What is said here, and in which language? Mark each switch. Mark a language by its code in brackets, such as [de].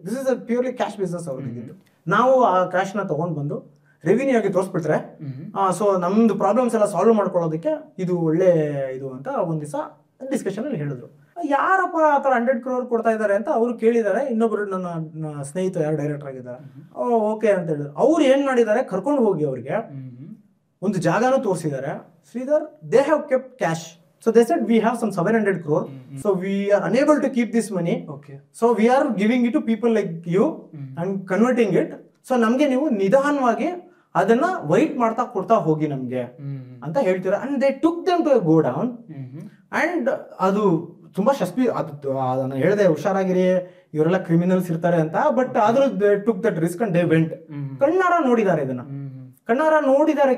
[en] this is a purely cash business [kn] ಅವ್ರಿಗೆ. ನಾವು ಆ ಕ್ಯಾಶ್ ನ ತಗೊಂಡ್ ಬಂದು ರೆವಿನ್ಯೂ ಆಗಿ ತೋರಿಸ್ಬಿಟ್ರೆ, ಸೊ ನಮ್ದು ಪ್ರಾಬ್ಲಮ್ಸ್ ಎಲ್ಲ ಸಾಲ್ವ್ ಮಾಡ್ಕೊಳ್ಳೋದಕ್ಕೆ ಇದು ಒಳ್ಳೆ ಇದು ಅಂತ ಒಂದ್ ದಿವಸ ಡಿಸ್ಕಷನ್ ಅಲ್ಲಿ ಹೇಳಿದ್ರು. ಯಾರಪ್ಪ ಆ ಥರ 100 crore ಕೊಡ್ತಾ ಇದ್ದಾರೆ ಅಂತ ಅವ್ರು ಕೇಳಿದ್ದಾರೆ. ಇನ್ನೊಬ್ರು ನನ್ನ ಸ್ನೇಹಿತ ಯಾರು ಡೈರೆಕ್ಟರ್ ಆಗಿದ್ದಾರೆ, ಓಕೆ ಅಂತ ಹೇಳಿದ್ರು. ಅವ್ರು ಏನ್ ಮಾಡಿದ್ದಾರೆ, ಕರ್ಕೊಂಡು ಹೋಗಿ ಅವ್ರಿಗೆ ಒಂದು ಜಾಗನೂ ತೋರಿಸಿದ್ದಾರೆ. [en] Sridhar, they have kept cash. So they said we have some 700 crore. So we are unable to keep this money. So we are giving it to people like you and converting it. [kn] So ನಮ್ಗೆ ನೀವು ನಿಧಾನವಾಗಿ ಅದನ್ನ white ಮಾಡ್ತಾ ಕೊಡ್ತಾ ಹೋಗಿ ನಮ್ಗೆ ಅಂತ ಹೇಳ್ತೀರಾ. [en] And they took them to go down. [kn] And ಅದು ತುಂಬಾ ನಾನು ಹೇಳಿದೆ ಹುಷಾರಾಗಿರಿ, ಇವರೆಲ್ಲ ಕ್ರಿಮಿನಲ್ಸ್ ಇರ್ತಾರೆ ಅಂತ. [en] But ಆದ್ರೂ they took that risk and they went. [kn] ಕಣ್ಣಾರ ನೋಡಿದ್ದಾರೆ, ಇದನ್ನ ಕಣ್ಣಾರ ನೋಡಿದ್ದಾರೆ.